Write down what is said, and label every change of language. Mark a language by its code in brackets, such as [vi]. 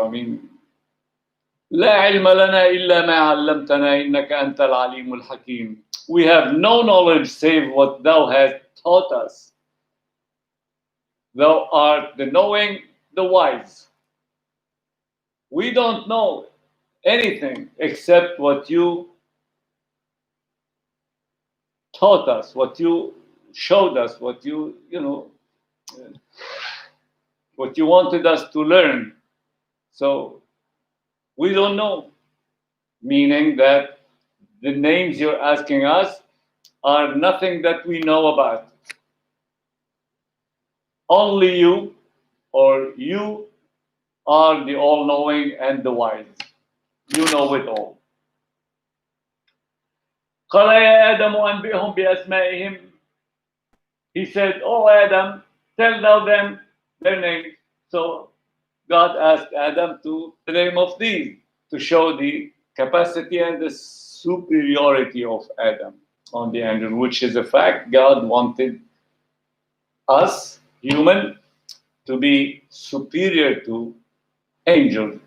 [en] I mean, [ar] لا علم لنا إلا ما علمتنا إنك أنت العليم الحكيم. [en] We have no knowledge save what thou hast taught us. Thou art the knowing, the wise. We don't know anything except what you taught us, what you showed us, what you what you wanted us to learn. So we don't know, meaning that the names you're asking us are nothing that we know about. Only you, or you, are the all-knowing and the wise. You know it all. [ar] قال يا آدم أنبئهم بأسمائهم. [en] He said, "Oh Adam, tell thou them their names." So God asked Adam to the name of these to show the capacity and the superiority of Adam on the angel, which is a fact. God wanted us, human, to be superior to angels.